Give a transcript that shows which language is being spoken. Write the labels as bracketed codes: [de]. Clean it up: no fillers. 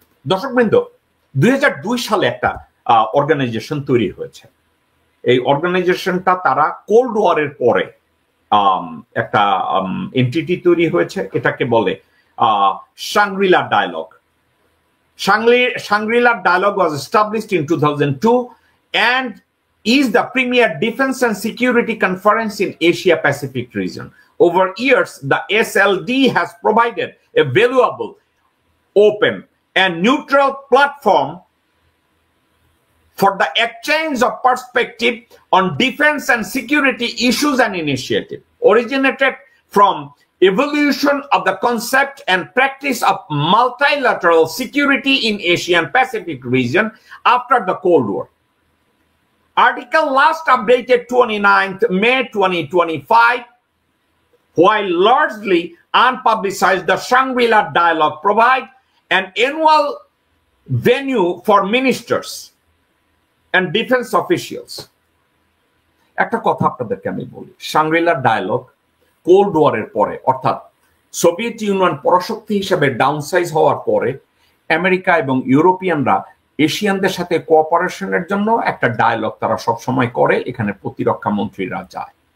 [bn] দর্শকবৃন্দ, 2002 সালে একটা অর্গানাইজেশন তৈরি হয়েছে। এই অর্গানাইজেশনটা তারা কোল্ড ওয়ারের পরে একটা এন্টিটি তৈরি হয়েছে, এটাকে বলে Shangri-La Dialogue. [en] Shangri-La Dialogue was established in 2002 and is the premier defense and security conference in Asia Pacific region. Over years, the SLD has provided a valuable, open and neutral platform for the exchange of perspective on defense and security issues and initiatives. Originated from evolution of the concept and practice of multilateral security in Asian Pacific region after the Cold War. Article last updated 29th May 2025, while largely unpublicized, the Shangri-La Dialogue provide an annual venue for ministers and defense officials. [bn] একটা কথা আপনাদেরকে আমি বলি, শাংরি-লা dialogue cold ওয়ারের পরে, অর্থাৎ Soviet union পরাশক্তি হিসেবে ডাউনসাইজ হওয়ার পরে আমেরিকা এবং ইউরোপিয়ানরা এশিয়ানদের সাথে কোঅপারেশনের জন্য একটা ডায়ালগ তারা সবসময় করে, এখানে প্রতিরক্ষা মন্ত্রীরা যায়।